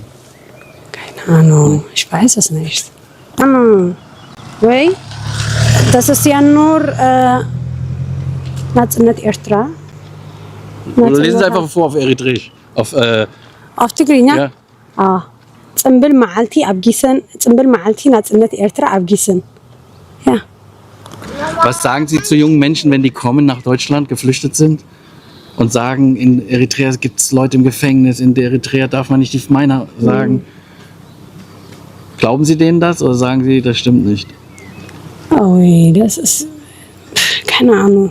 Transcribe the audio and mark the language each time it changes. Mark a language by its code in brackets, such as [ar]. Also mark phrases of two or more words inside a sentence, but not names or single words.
[de] Keine Ahnung, ich weiß es nicht. Weil das ist ja nur nicht Eritrea. Oder lesen Sie einfach vor auf Eritreisch. Auf Tigrinya? Ja. [ti] ጽምብል መዓልቲ ኣብ ጊሰን ጽምብል መዓልቲ ናጽነት ኤርትራ ኣብ ጊሰን ja. [de] Was sagen Sie zu jungen Menschen, wenn die kommen nach Deutschland, geflüchtet sind und sagen, in Eritrea gibt es Leute im Gefängnis, in der Eritrea darf man nicht die Meiner sagen. Glauben Sie denen das oder sagen Sie, das stimmt nicht? Oh, das ist keine Ahnung.